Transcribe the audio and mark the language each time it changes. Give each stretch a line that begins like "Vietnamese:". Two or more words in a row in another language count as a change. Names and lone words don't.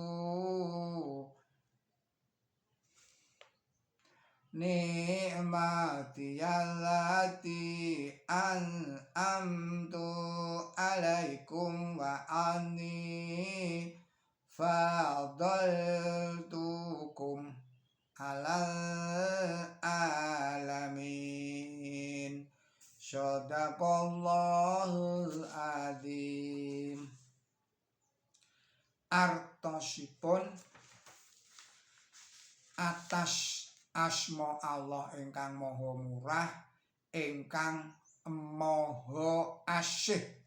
Arabic: نعمتي التي أنعمت عليكم وأني فضلتكم على العالمين. صدق الله العظيم.
Javanese: Artosipun atas asma Allah ingkang maha murah ingkang maha asih